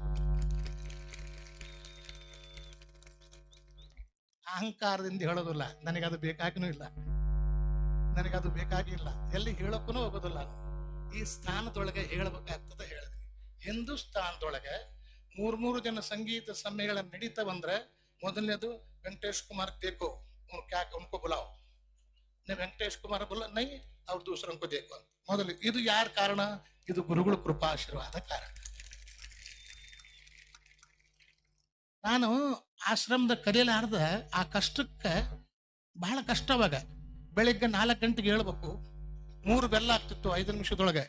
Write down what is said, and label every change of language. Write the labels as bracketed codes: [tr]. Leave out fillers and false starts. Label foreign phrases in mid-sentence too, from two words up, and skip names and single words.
[kn] ಅಹಂಕಾರದಿಂದ ಹೇಳೋದಿಲ್ಲ, ನನಗದು ಬೇಕಾಗಿಲ್ಲ, ಎಲ್ಲಿ ಹೇಳಕ್ಕೂ ಹೋಗೋದಿಲ್ಲ. ಈ ಸ್ಥಾನದೊಳಗೆ ಹೇಳಬೇಕಾಗ್ತದೆ ಹೇಳಿದ್ವಿ. ಹಿಂದೂಸ್ತಾನದೊಳಗೆ 3 ಜನ ಸಂಗೀತ ಸಮ್ಮೇಳನ ನಡೀತಾವಂದ್ರೆ, ಮೊದಲನೇದು ವೆಂಕಟೇಶ್ ಕುಮಾರ್ [hi] देखो उनको बुलाओ, ವೆಂಕಟೇಶ್ ಕುಮಾರ್ बोला नहीं और दूसरों को देखो. [kn] ಮೊದಲು ಇದು ಯಾರ ಕಾರಣ? ಇದು ಗುರುಗಳ ಕೃಪಾಶೀರ್ವಾದ ಕಾರಣ. ನಾನು ಆಶ್ರಮದ ಕಲಿಯಲಾರ್ದ ಆ ಕಷ್ಟಕ್ಕೆ ಬಹಳ ಕಷ್ಟವಾಗ. ಬೆಳಿಗ್ಗೆ 4 ಗಂಟೆಗೆ ಹೇಳ್ಬೇಕು, 3 ಬೆಲ್ಲ ಆಗ್ತಿತ್ತು 5 ನಿಮಿಷದೊಳಗೆ.